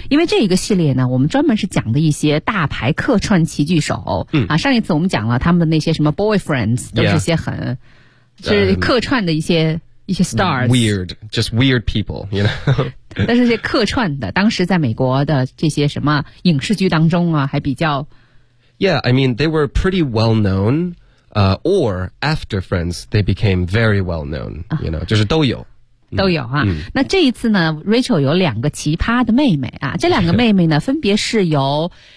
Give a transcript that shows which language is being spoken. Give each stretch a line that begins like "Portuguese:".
Chinese: 因为这一个系列呢，我们专门是讲的一些大牌客串齐聚首。啊，上一次我们讲了他们的那些什么 boyfriends。这些很是客串的一些 stars,
English: weird, just weird people, you know.
Chinese: 但是这客串的，当时在美国的这些什么影视剧当中啊，还比较。
English: Yeah, I mean, they were pretty well known, or after Friends, they became very well known, you know,
Chinese: 就是都有。都有啊。那这一次呢 ，Rachel 有两个奇葩的妹妹啊，这两个妹妹呢，分别是由。